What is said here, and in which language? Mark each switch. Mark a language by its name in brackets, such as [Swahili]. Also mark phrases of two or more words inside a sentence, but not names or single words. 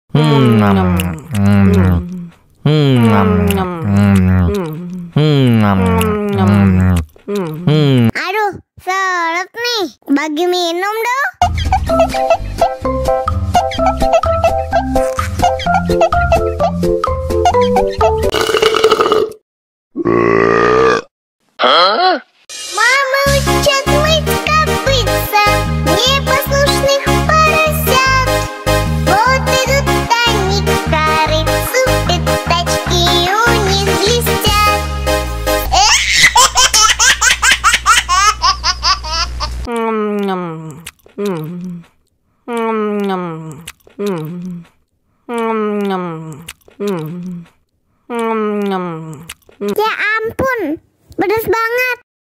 [Indonesian] Aduh, seret nih. Bagi minum dong. Hah? [Russian] Мама учат мыть копытца непослушных поросят. Вот идут они к корыцу, пятачки у них блестят. [Indonesian] Ya ampun, pedas banget.